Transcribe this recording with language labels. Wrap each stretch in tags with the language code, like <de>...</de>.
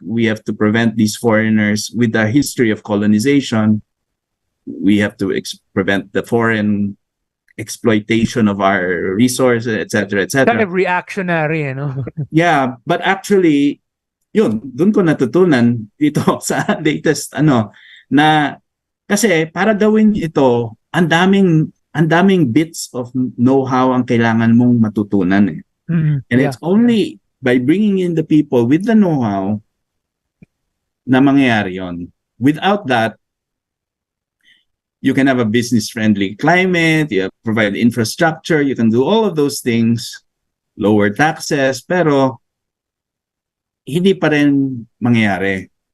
<en>We have to prevent these foreigners with a history of colonization. We have to prevent the foreign exploitation of our resources, etc., etc. Kind of reactionary, Yeah, but actually,</en> <tl>dun ko natutunan dito sa latest na kasi para gawin ito, ang daming</tl> <en>bits of know-how</en> <tl>ang kailangan mong matutunan .</tl> <en>And it's only by bringing in the people with the know-how</en> <tl>na mangyayari yon.</tl> <en>Without that, you can have a business-friendly climate, you provide infrastructure, you can do all of those things, lower taxes,</en> <tl>pero hindi pa rin mangyayari.</tl>